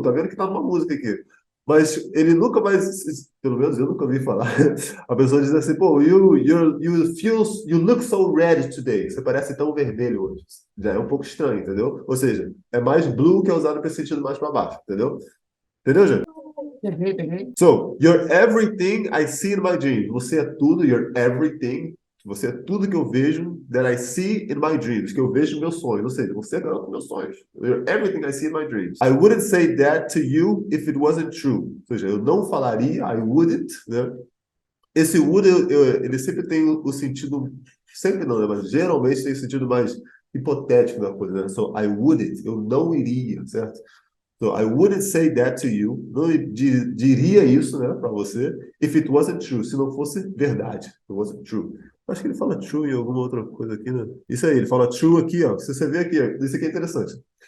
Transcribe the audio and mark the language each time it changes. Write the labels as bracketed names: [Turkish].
[Portuguese] Tá vendo que tá numa música aqui. Mas ele nunca vai, pelo menos eu nunca ouvi falar. A pessoa diz assim, pô, [English] you look so red today. [Portuguese] Você parece tão vermelho hoje. Já é um pouco estranho, entendeu? Ou seja, é mais blue que é usado para esse sentido mais para baixo, entendeu? Entendeu, gente? Peguei. [English] So, you're everything I see in my dreams. [Portuguese] Você é tudo, [English] you're everything. [Portuguese] Você é tudo que eu vejo [English] that I see in my dreams, [Portuguese] que eu vejo nos meus sonhos. Ou seja, você é garota dos meus sonhos. [English] You're everything I see in my dreams. I wouldn't say that to you if it wasn't true. [Portuguese] Ou seja, eu não falaria, [English] I wouldn't, [Portuguese] né? Esse would, ele sempre tem o sentido, sempre não, né? Mas geralmente tem o sentido mais hipotético da coisa, né? [English] So, I wouldn't, [Portuguese] eu não iria, certo? [English] So, I wouldn't say that to you. [Portuguese] Não diria isso, né, para você, [English] if it wasn't true, [Portuguese] se não fosse verdade. [English] If it wasn't true. [Portuguese] Acho que ele fala true em alguma outra coisa aqui, né? Isso aí, ele fala true aqui, ó. Se você vê aqui, ó, isso aqui é interessante.